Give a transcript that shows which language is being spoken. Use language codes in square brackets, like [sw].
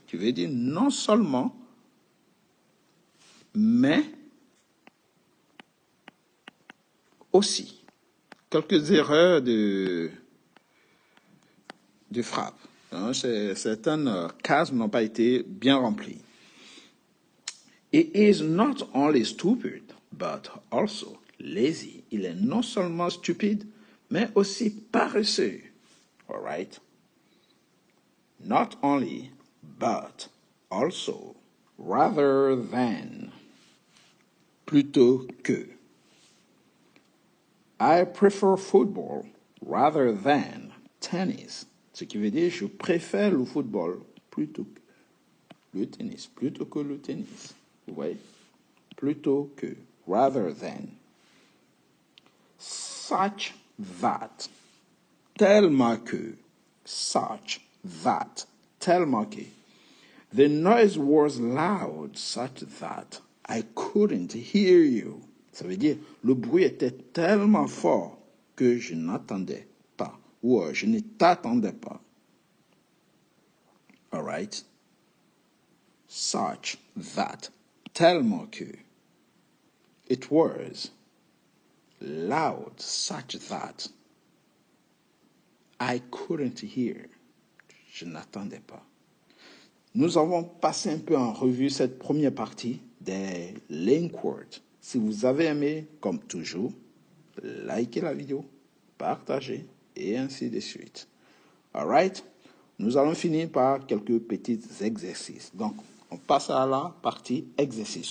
[fr] Tu veux dire non seulement, mais aussi. Quelques erreurs de frappe. Hein, certaines cases n'ont pas été bien remplies. [en] He is not only stupid, but also lazy. [fr] Il est non seulement stupide, mais aussi paresseux. [en] All right? Not only, but also. [fr] Rather than. Plutôt que. [en] I prefer football rather than tennis. [fr] Ce qui veut dire je préfère le football plutôt que le tennis. Plutôt que le tennis. Vous voyez? Plutôt que. Rather than. Such that. Tellement que. Such that. Tellement que. [en] The noise was loud such that I couldn't hear you. [fr] Ça veut dire, le bruit était tellement fort que je n'attendais pas. Ou je ne t'attendais pas. [en] All right? [fr] Such that. Tellement que. [en] It was loud such that I couldn't hear. [fr] Je n'attendais pas. Nous avons passé un peu en revue cette première partie des link words. Si vous avez aimé, comme toujours, likez la vidéo, partagez et ainsi de suite. [en] All right? [fr] Nous allons finir par quelques petits exercices. Donc, on passe à la partie exercice.